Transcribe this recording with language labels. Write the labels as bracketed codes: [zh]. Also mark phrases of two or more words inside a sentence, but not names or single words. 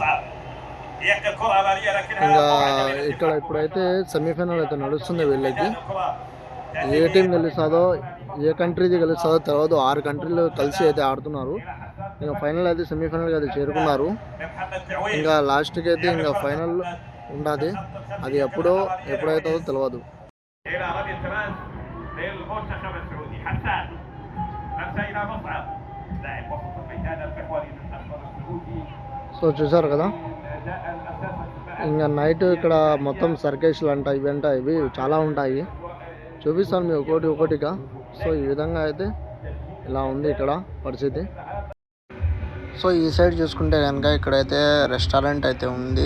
[te] ఇంకా ఇక్కడ ఇప్పుడైతే సెమీఫైనల్ అయితే నడుస్తుంది. వీళ్ళకి ఏ టీం గెలుస్తుందో, ఏ కంట్రీది గెలుస్తుందో తెలియదు. 6 కంట్రీలు కలిసి అయితే ఆడుతున్నారు. ఇంకా ఫైనల్ అయితే సెమీఫైనల్కి అయితే చేరుకున్నారు. ఇంకా లాస్ట్కి అయితే ఇంకా ఫైనల్ ఉండదు. అది ఎప్పుడైతుందో తెలియదు. [ar] للمنتخب السعودي حسان أرسل إلى مصعب لاعب وسط الميدان المحوري للنصر السعودي. [te] సో చూసారు కదా, ఇంకా నైట్ ఇక్కడ మొత్తం సర్కేష్లు అంట ఇవి చాలా ఉంటాయి. చూపిస్తాను మీకు ఒక్కొక్కటిగా. సో ఈ విధంగా అయితే ఇలా ఉంది ఇక్కడ పరిస్థితి. సో ఈ సైడ్ చూసుకుంటే కనుక ఇక్కడైతే రెస్టారెంట్ అయితే ఉంది.